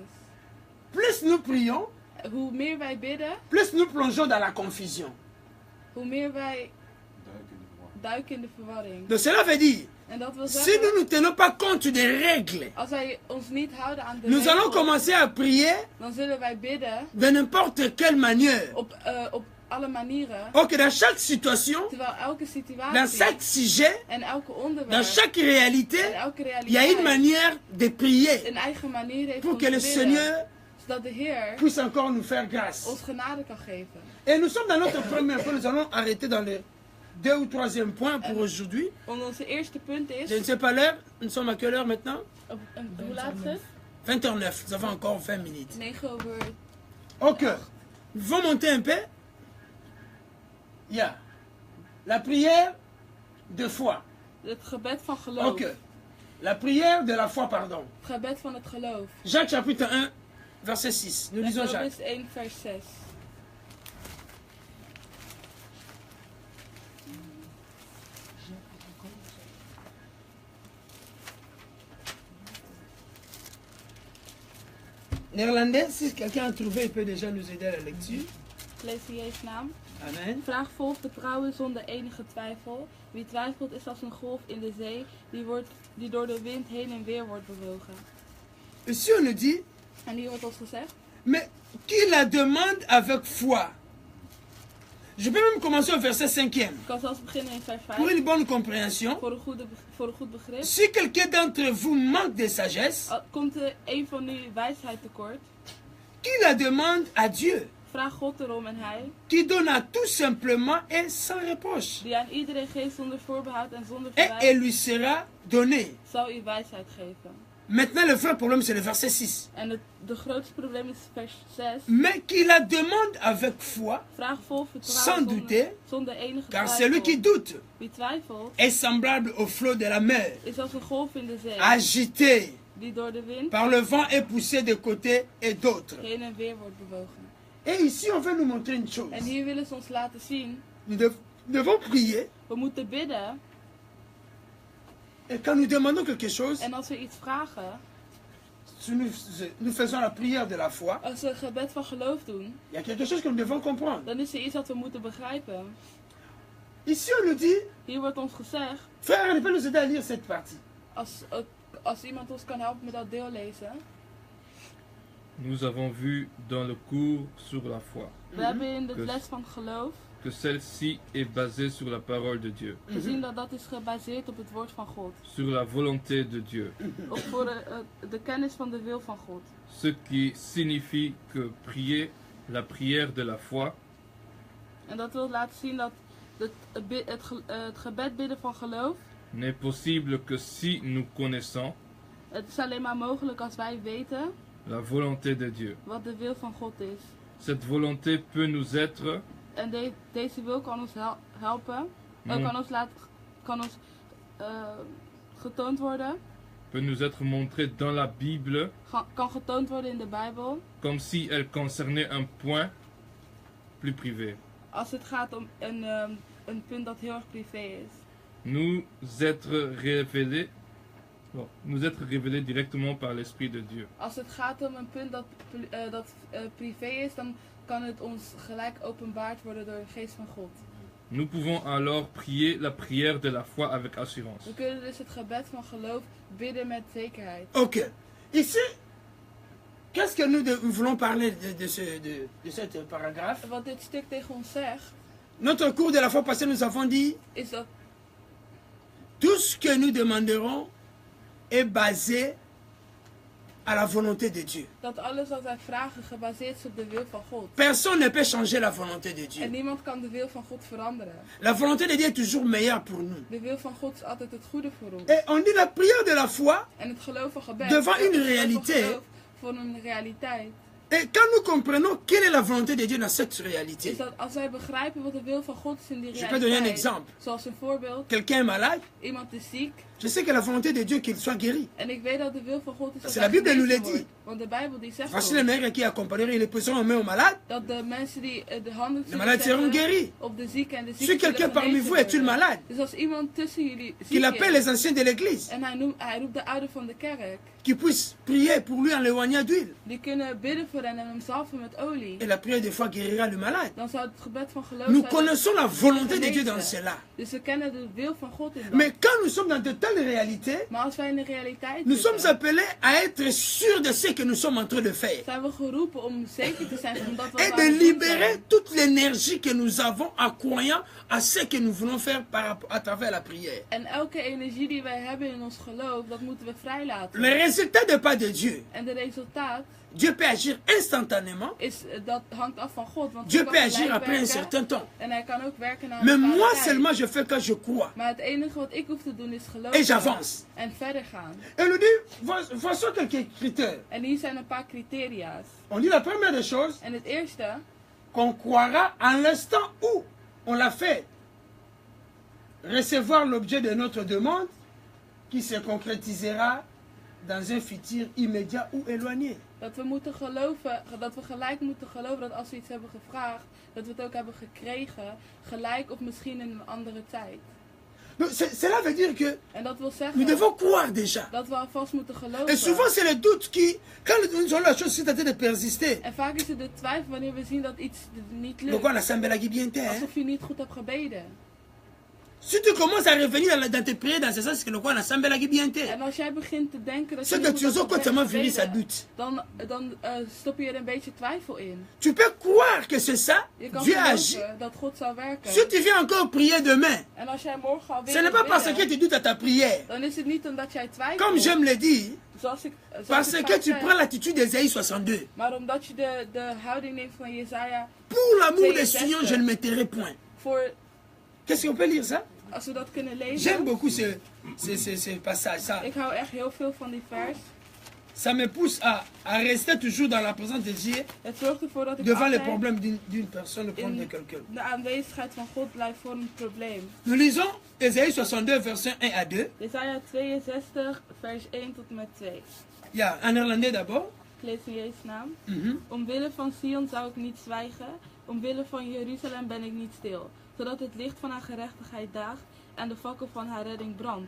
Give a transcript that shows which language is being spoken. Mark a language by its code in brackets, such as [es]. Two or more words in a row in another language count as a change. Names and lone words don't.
[fr] Plus nous prions, [nl] Hoe meer wij bidden, [fr] plus nous plongeons dans la confusion. [nl] hoe meer wij duiken in de verwarring. [fr] Donc cela veut dire, [nl] En dat wil [fr] si nous [nl] zeggen, [fr] ne tenons pas compte des règles, [nl] als wij ons niet houden aan de [fr] nous allons [nl] regels, [fr] commencer à prier [nl] dan zullen wij bidden [fr] de n'importe quelle manière. [nl] alle manieren, [fr] Ok, dans chaque situation, [nl] terwijl elke [fr] dans [nl] situatie [fr] chaque sujet, [nl] en elke [fr] dans [nl] onderwerp [fr] chaque réalité, [nl] en elke [fr] il y a une [nl] realiteit [fr] manière de prier [nl] een eigen manier heeft [fr] pour [nl] om [fr] que [nl] te [fr] le [nl] bidden, [fr] Seigneur [nl] zodat de Heer [fr] puisse encore nous faire grâce. [nl] ons genade kan geven. [fr] Et nous sommes dans notre premier point, nous allons arrêter dans le 2 ou 3e point pour aujourd'hui. [nl] Want onze eerste punt is, [fr] Je ne sais pas l'heure, nous sommes à quelle heure maintenant? [nl] hoe laat is het? [fr] 20h09, nous avons encore 20 minutes. [nl] 9 over. [fr] Ok, nous allons monter un peu. Il y a la prière de foi. [nl] Het gebed van geloof. [fr] Ok, la prière de la foi, pardon. [nl] Het gebed van het geloof. [fr] Jacques chapitre 1, verset 6. Nous lisons Jacques. [nl] Jacobus 1 vers 6. [fr] Néerlandais, si quelqu'un a trouvé, il peut déjà nous aider à la lecture. [nl] Ik lees in Jezus naam. Amen. Vraag vol vertrouwen zonder enige twijfel. Wie twijfelt is als een golf in de zee die door de wind heen en weer wordt bewogen. [fr] Ici on nous dit, [nl] En hier wordt ons gezegd, [fr] mais qui la demande avec foi. Je peux même commencer au verset 5e. [nl] ik kan zelfs beginnen in vers 5. [fr] Pour une bonne compréhension, [nl] Voor een goed begrip. [fr] si quelqu'un d'entre vous manque de sagesse, [nl] Komt er een van u wijsheid tekort, [fr] qui la demande à Dieu, [nl] vraag God erom en hij, [fr] qui donne à tout simplement et sans reproche. [nl] die aan iedereen geeft zonder voorbehoud en zonder [fr] Et [nl] verwijt, [fr] elle lui sera donnée. [nl] zal u wijsheid geven. [fr] Maintenant, le vrai problème, c'est le verset 6. [nl] En de grootste probleem is vers 6. [fr] Mais qui la demande avec foi, [nl] Vraag vol [fr] sans [nl] vertrouwen [fr] douter, [nl] zonder enige [fr] car celui qui [nl] twijfel. [fr] doute [nl] Wie twijfelt, [fr] est semblable au flot de la mer, [nl] is als een golf in de zee, [fr] agité [nl] die door de wind [fr] par le vent et poussé de côté et d'autre. [nl] heen en weer wordt bewogen. [fr] Et ici, on veut nous montrer une chose. [nl] En hier willen ze ons laten zien, [fr] Nous devons prier, [nl] we moeten bidden. [fr] et quand nous demandons quelque chose, [nl] En als we iets vragen, [fr] si nous faisons la prière de la foi, [nl] als we een gebed van geloof doen, [fr] il y a quelque chose que nous devons comprendre. [nl] dan is er iets dat we moeten begrijpen. [fr] Ici, on nous dit, [nl] Hier wordt ons gezegd, [fr] frère, on peut nous aider à lire cette partie. [nl] als iemand ons kan helpen met dat deel lezen. [fr] Nous avons vu dans le cours sur la foi [nl] We hebben in de Dus- les van geloof [fr] que celle-ci est basée sur la parole de Dieu, [nl] gezien dat dat is gebaseerd op het woord van God. [fr] sur la volonté de Dieu, [nl] Of voor de kennis van de wil van God. [fr] ce qui signifie que prier la prière de la foi [nl] En dat wil laten zien dat het gebed bidden van geloof, [fr] n'est possible que si nous connaissons [nl] het is alleen maar mogelijk als wij weten [fr] la volonté de Dieu. [nl] wat de wil van God is. [fr] Cette volonté peut nous être [nl] En deze wil kan ons helpen, kan ons getoond worden, [fr] peut nous être montrée dans la Bible [nl] kan getoond worden in de Bijbel, [fr] comme si elle concernait un point plus privé. [nl] als het gaat om een punt dat heel erg privé is. [fr] Nous être révélés directement par l'Esprit de Dieu. [nl] Als het gaat om een punt dat privé is, dan kan het ons gelijk openbaard worden door de geest van God. [fr] Nous pouvons alors prier la prière de la foi avec assurance. [nl] We kunnen dus het gebed van geloof bidden met zekerheid. [fr] Ok. Ici, qu'est-ce que nous voulons parler de cette paragraphe? [nl] Wat dit stuk tegen ons zegt, [fr] Notre cours de la fois passée, nous avons dit, [nl] is dat [fr] tout ce que nous demanderons est basé à la volonté de Dieu. [nl] dat alles wat wij vragen gebaseerd is op de wil van God. [fr] Personne ne peut changer la volonté de [nl] En [fr] Dieu. [nl] niemand kan de wil van God veranderen. [fr] La volonté de Dieu est toujours meilleure pour nous. [nl] De wil van God is altijd het goede voor ons. [fr] Et on dit la prière de la foi, [nl] En het geloof van gebed [fr] Devant [nl] het [fr] une [nl] geloof van [fr] réalité. [nl] geloof voor een realiteit. [fr] et quand nous comprenons quelle est la volonté de Dieu dans cette réalité, [nl] Is dat als wij begrijpen wat de wil van God is in die [fr] Je peux donner un [nl] realiteit. [fr] exemple. [nl] Zoals een voorbeeld, [fr] quelqu'un est malade, [nl] iemand is ziek. [fr] je sais que la volonté de Dieu qu'il soit guéri. [nl] En ik weet dat de wil van God is dat [fr] C'est [nl] hij [fr] la Bible nous [nl] genezen [fr] le dit. [nl] wordt. Want de Bijbel die zegt [fr] Voici [nl] ons [fr] les maîtres qui accompagneront et les poseront main aux malades. [nl] dat de mensen die de handen [fr] Les [nl] zullen [fr] malades seront [nl] zetten [fr] guéris. [nl] op de zieken en de [fr] Si [nl] zieken [fr] quelqu'un [nl] zullen [fr] parmi [nl] genezen [fr] vous est-il [nl] worden. [fr] malade, [nl] Dus als iemand tussen jullie [fr] qu'il [nl] ziek [fr] appelle [nl] is [fr] les anciens de l'église, [nl] en hij roept de ouderen van de kerk, [fr] qui puissent prier pour lui en l'éloignant d'huile. [nl] die kunnen bidden voor hen en hem zalven met olie. [fr] Et la prière des fois guérira le malade. [nl] Dan zou het gebed van geloof [fr] Nous [nl] zijn. [fr] connaissons la volonté de Dieu dans cela. [nl] Dus we kennen de wil van God in dat. [fr] Mais quand nous sommes dans de telles dans la réalité, [nl] Maar als wij in de realiteit [fr] nous sommes [nl] zitten, [fr] appelés à être sûrs de ce que nous sommes en train de faire. [nl] zijn we geroepen om zeker te zijn van dat wat [fr] Et [nl] we [fr] de [nl] aan het doen [fr] libérer [nl] zijn. [fr] toute l'énergie que nous avons en croyant à ce que nous voulons faire à travers la prière. [nl] En elke energie die wij hebben in ons geloof, dat moeten we vrijlaten. [fr] Le résultat n'est pas de Dieu. [nl] En de resultaat [fr] Dieu peut agir instantanément. [nl] dat hangt af van God. Want [fr] Dieu [nl] God [fr] peut [nl] kan [fr] agir [nl] gelijk [fr] après un [nl] werken [fr] certain temps. [nl] en hij kan ook werken na een [fr] Mais [nl] bepaalde [fr] moi [nl] tijd. [fr] seulement je fais quand je crois. [nl] Maar het enige wat ik hoef te doen is [fr] Et [nl] geloven [fr] j'avance. [nl] en verder gaan. [fr] Et nous dit, voici quelques critères. [nl] En hier zijn een paar criteria's. [fr] On dit la première des choses, [nl] En het eerste, [fr] qu'on croira en l'instant où on l'a fait recevoir l'objet de notre demande qui se concrétisera dans un futur immédiat ou éloigné. [nl] dat we moeten geloven, dat we gelijk moeten geloven dat als we iets hebben gevraagd, dat we het ook hebben gekregen, gelijk of misschien in een andere tijd. [fr] Donc, cela veut dire que [nl] En dat wil [fr] nous [nl] zeggen [fr] devons croire déjà. [nl] dat we alvast moeten [fr] Et [nl] geloven. [fr] souvent, c'est le doute qui, quand nous avons la chose qui est en train de persister, [nl] En vaak is het de twijfel wanneer we zien dat iets niet lukt. [fr] donc on a semblé bien terre. [nl] Alsof je niet goed hebt gebeden. [fr] Si tu commences à revenir dans tes prières dans ce sens, c'est que le quoi on a semblé bien terre. [nl] En als jij begint te denken dat je [fr] C'est [nl] niet [fr] que [nl] goed [fr] tu [nl] hebt [fr] as complètement viré sa [nl] gebeden, [fr] doute. [nl] dan stop je er een beetje twijfel in. [fr] Tu peux croire que c'est ça, [nl] Je kan [fr] Dieu agit. [nl] geloven dat God zal werken. [fr] Si tu viens encore prier demain, [nl] En als jij morgen alweer [fr] ce n'est pas parce que tu doutes à ta prière. [nl] dan is het niet omdat jij twijfelt. [fr] Comme j'aime le dire, [nl] zoals ik [fr] parce [nl] vaak [fr] que tu [nl] zeg, [fr] prends l'attitude d'Ésaïe 62. [nl] maar omdat je de houding neemt van Jesaja [fr] Pour l'amour de [nl] 62. [fr] Sion, je ne me tairai point. [nl] voor, [fr] Qu'est-ce qu'on peut lire ça? [nl] als we dat kunnen [fr] J'aime [nl] lezen. [fr] beaucoup ce passage. [nl] Ik hou echt heel veel van die vers. [fr] Ça me pousse à rester toujours dans la présence de Dieu, [nl] Het zorgt ervoor dat ik [fr] devant les [nl] altijd [fr] problèmes d'une personne, le problème de [nl] in [fr] quelqu'un. [nl] de aanwezigheid van God blijf voor een probleem. [fr] Nous lisons Ésaïe 62, versets 1 à 2. [nl] Jesaja 62 vers 1 tot en met 2. [fr] Ja, en néerlandais d'abord. [nl] Ik lees in Jezus' naam. Mhm. Omwille van Sion zou ik niet zwijgen, omwille van Jeruzalem ben ik niet stil, zodat het licht van haar gerechtigheid daagt en de fakkel van haar redding brandt.